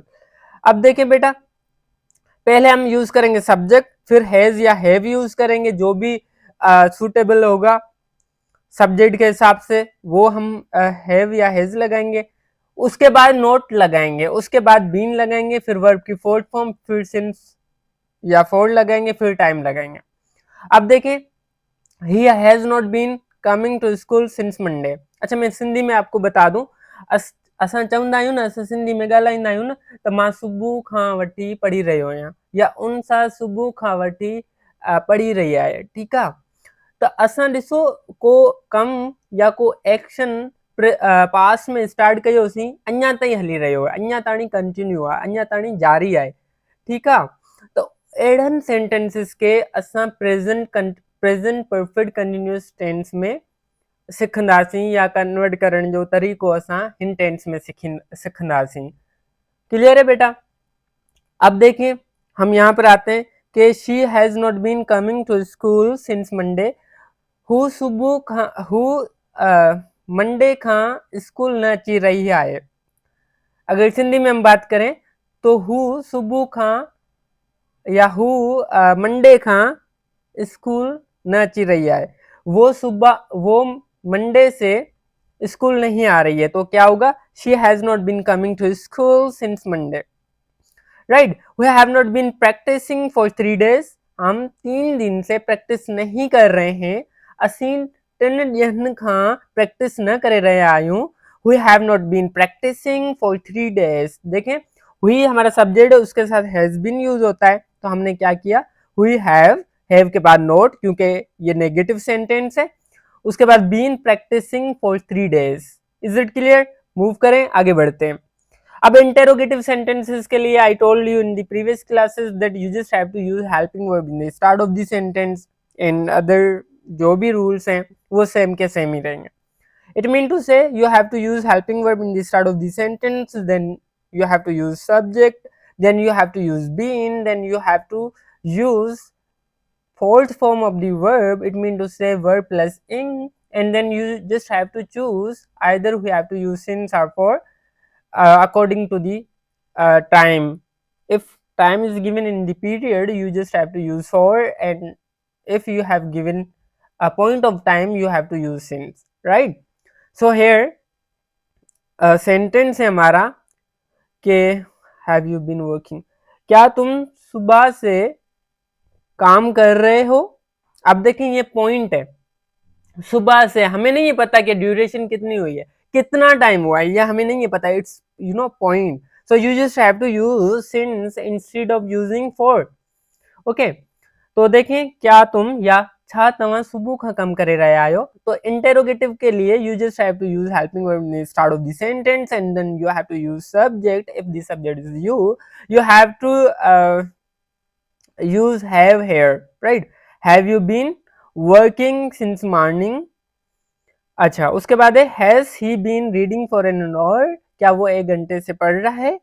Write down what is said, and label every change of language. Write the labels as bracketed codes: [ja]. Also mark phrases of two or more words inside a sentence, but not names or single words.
[ur] اب دیکھیں بیٹا، پہلے ہم یوز کریں گے سبجیکٹ، پھر ہیز یا ہیو یوز کریں گے، جو بھی سوٹیبل ہوگا سبجیکٹ کے حساب سے وہ ہم ہیو یا ہیز لگائیں گے، اس کے بعد ناٹ لگائیں گے، اس کے بعد بین لگائیں گے، پھر ورب کی [en] fourth form, [ur] پھر سنس یا فار لگائیں گے، پھر ٹائم لگائیں گے. اب دیکھیں, [en] he has not been coming to school since Monday. [ur] اچھا، میں سندھی میں آپ کو بتا دوں, [sd] असां चवंदा आहियूं न, असां सिंधी में ॻाल्हाईंदा आहियूं न, त मां सुबुह खां वठी पढ़ी रहियो आहियां, या उन सां सुबुह खां वठी पढ़ी रही आहे, ठीकु आहे। त असां ॾिसो, को कम या को एक्शन पास में स्टार्ट कयोसीं, अञा ताईं हली रहियो आहे, अञा ताणी कंटिन्यू आहे, अञा ताणी जारी आहे, ठीकु आहे। त अहिड़नि सेंटेंसिस खे असां [en] present perfect continuous tense [sd] में सिखंदासीं, या कन्वर्ट करण जो तरीक़ो असां हिन टेंस में सिखंदासीं। [ur] کلیئر ہے بیٹا؟ اب دیکھیے، ہم یہاں پر آتے ہیں کہ [en] she has not been coming to school since Monday. [sd] हू सुबुह खां, हू मंडे खां स्कूल न अची रही आहे। [ur] اگر سندھی میں ہم بات کریں تو [sd] हू सुबुह खां या हू मंडे खां स्कूल न अची रही [ur] ہے، وہ منڈے سے اسکول نہیں آ رہی ہے، تو کیا ہوگا, [en] She has not been coming to school since Monday, right. we have not been practicing for 3 days, [ur] ہم 3 دن سے پریکٹس نہیں کر رہے ہیں, [sd] असीं 3 ॾींहनि खां प्रैक्टिस न करे रहे आयूं। [en] we have not been practicing for 3 days, [ur] دیکھیں، ہوئی ہمارا سبجیکٹ ہے، اس کے ساتھ [en] has been [ur] یوز ہوتا ہے، تو ہم نے کیا کیا, [en] we have [ur] کے بعد ناٹ، کیونکہ یہ [en] negative sentence [ur] ہے، اس کے بعد [en] been practicing for 3 days. is it clear? [ur] موو کریں، آگے بڑھتے ہیں. اب [en] interrogative sentences [ur] کے لیے [en] I told you in the previous classes that you just have to use helping verb in the start of the sentence, in other [ur] جو بھی رولز ہیں وہ سیم کے سیم ہی رہیں گے. [en] It mean to say you have to use helping verb in the start of the sentence, then you have to use subject, then you have to use been, then you have to use fourth form of the verb, it means to say verb plus ing, and then you just have to choose either we have to use since or for according to the time. If time is given in the period, you just have to use for, and if you have given a point of time, you have to use since, right? So here sentence [ur] ہے ہمارا کہ [en] have you been working, [ur] کیا تم صبح سے کام کر رہے ہو. اب دیکھیں، یہ پوائنٹ ہے، صبح سے، ہمیں نہیں پتا کہ ڈیوریشن کتنی ہوئی ہے، کتنا ٹائم ہوا ہے، یہ ہمیں نہیں پتا, [en] it's point, So you just have to use since instead of using for, okay. [ur] تو دیکھیں، کیا تم [sd] या छा तव्हां सुबह खां कम करे रहिया आहियो, [ur] تو انٹیروگیٹو کے لیے [en] you just have to use helping verb in the start of the sentence, and then you have to use subject, if the subject is you have to use have here, right? Have you been working since morning? [ur] اچھا، اس کے بعد ہے [en] has he been reading for an hour, [ur] کیا وہ 1 گھنٹے سے پڑھ رہا ہے?